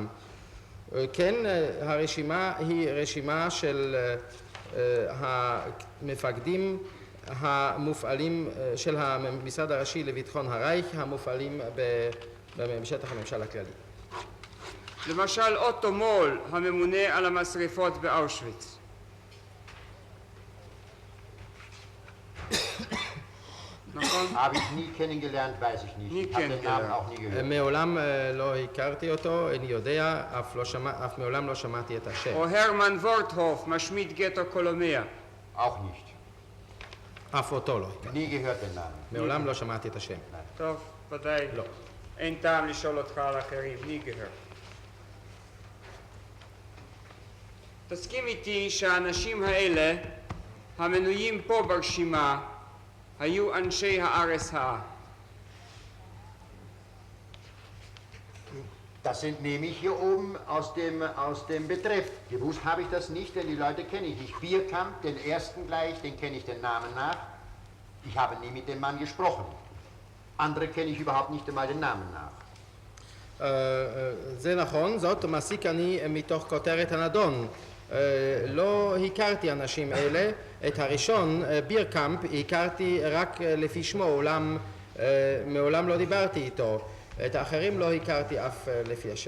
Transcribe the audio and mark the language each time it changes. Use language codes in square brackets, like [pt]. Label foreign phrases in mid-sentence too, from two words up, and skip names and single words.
[he] כן, הרשימה היא רשימה של המפקדים המופעלים של המשרד הראשי לביטחון הרייך, המופעלים בשטח הממשל הכללי. למשל אוטו מול, הממונה על המשרפות באושוויץ. [de] Habe ich nie kennengelernt, weiß ich nicht. Nie Ich habe den Namen kennengelernt. auch nie gehört. [he] מעולם לא הכרתי אותו, איני יודע, אף מעולם לא שמעתי את השם. או הרמן וורטהוף, משמיד גטו קולומיה. [de] Auch nicht. [he] אף אותו לא הכרתי. [de] Nie gehört den Namen. [he] מעולם לא שמעתי את השם. טוב, ודאי. לא. אין טעם לשאול אותך על אחרים, ניגר. תסכים איתי שהאנשים האלה, המנויים פה ברשימה, היו אנשי הארץ האה. [de] Das nehme ich hier oben aus dem Betreff. Gewusst habe ich das nicht, denn die Leute kenne ich nicht. Bierkamp, den ersten gleich, den kenne ich den Namen nach. Ich habe nie mit dem Mann gesprochen. Andere kenne ich überhaupt nicht einmal den Namen nach. [he] זה נכון, זאת מסיק אני מתוך כותרת הנדון. לא הכרתי אנשים אלה, את הראשון, בירקאמפ, הכרתי רק לפי שמו, אולם מעולם לא דיברתי איתו. את האחרים לא הכרתי אף לפי השם.